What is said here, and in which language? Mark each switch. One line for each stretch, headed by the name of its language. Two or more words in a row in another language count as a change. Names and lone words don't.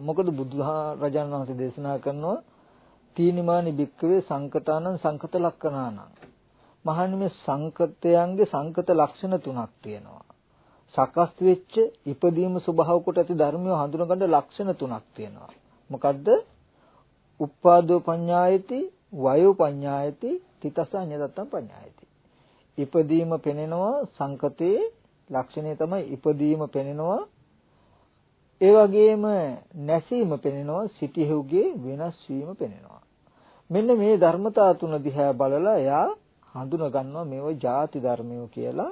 Sinhala: මොකද බුදුරජාණන් වහන්සේ දේශනා කරනවා
Pali: තීනිමානි භික්කවේ සංකතානං සංකත ලක්ෂණානං.
Sinhala: මහණනි මේ සංකතයන්ගේ සංකත ලක්ෂණ තුනක් තියෙනවා. සකස් වෙච්ච ඉපදීම ස්වභාව කොට ඇති ධර්මිය හඳුනගන්න ලක්ෂණ තුනක් තියෙනවා. මොකද්ද?
Pali: උප්පාදෝ පඤ්ඤායති, වයෝ පඤ්ඤායති, තිතසඤ්ඤතත්තම් පඤ්ඤායති.
Sinhala: ඉපදීම පෙනෙනවා සංකතේ ලක්ෂණය තමයි ඉපදීම පෙනෙනවා. ඒ වගේම නැසීම පෙනෙනවා, සිටිහුගේ වෙනස් වීම පෙනෙනවා. මෙන්න මේ ධර්මතා තුන දිහා බලලා එයා හඳුනා ගන්නවා මේවා ಜಾති ධර්මයෝ කියලා.